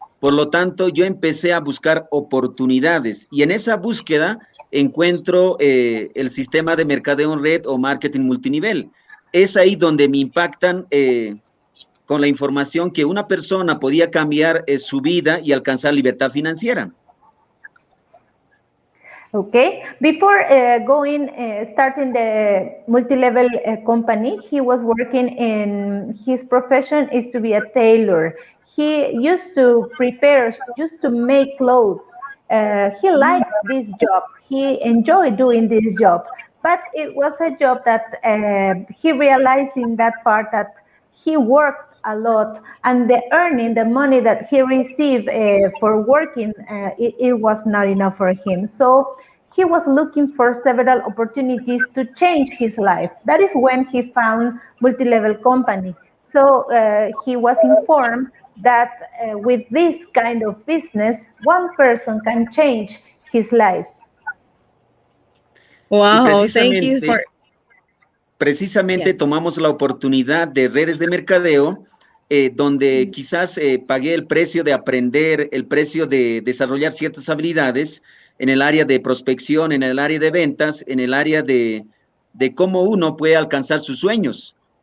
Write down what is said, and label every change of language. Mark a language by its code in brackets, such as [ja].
[es] Por lo tanto, yo empecé a buscar oportunidades y en esa búsqueda encuentro el sistema de mercadeo en red o marketing multinivel. Es ahí donde me impactan con la información que una persona podía cambiar su vida y alcanzar libertad financiera. [en] Okay, before starting the multi-level company, he was working in, his profession is to be a tailor. He used to make clothes. He liked this job. He enjoyed doing this job, but it was a job that he realized in that part that he worked a lot, and the money that he received for working, it was not enough for him. So he was looking for several opportunities to change his life. That is when he found multi-level company. So he was informed that with this kind of business, one person can change his life. Wow, thank you for... [es] Precisamente tomamos la oportunidad de redes de mercadeo, donde quizás pagué el precio de aprender, el precio de desarrollar ciertas habilidades en el área de prospección, en el área de ventas, en el área de cómo uno puede alcanzar sus sueños.